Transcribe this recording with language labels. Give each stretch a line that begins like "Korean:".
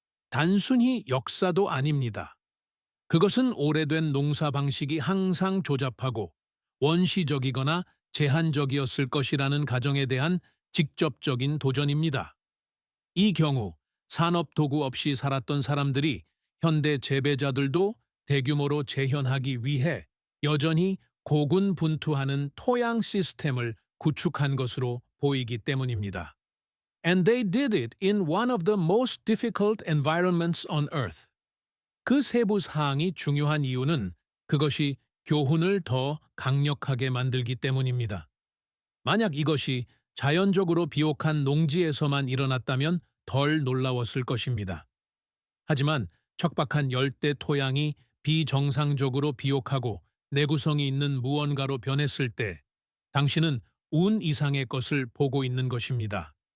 Korean: 단순히 역사도 아닙니다. 그것은 오래된 농사 방식이 항상 조잡하고 원시적이거나 제한적이었을 것이라는 가정에 대한 직접적인 도전입니다. 이 경우 산업 도구 없이 살았던 사람들이 현대 재배자들도 대규모로 재현하기 위해 여전히 고군분투하는 토양 시스템을 구축한 것으로 보이기 때문입니다.
English: And they did it in one of the most difficult environments on earth.
Korean: 그 세부 사항이 중요한 이유는 그것이 교훈을 더 강력하게 만들기 때문입니다. 만약 이것이 자연적으로 비옥한 농지에서만 일어났다면 덜 놀라웠을 것입니다. 하지만 척박한 열대 토양이 비정상적으로 비옥하고 내구성이 있는 무언가로 변했을 때 당신은 운 이상의 것을 보고 있는 것입니다.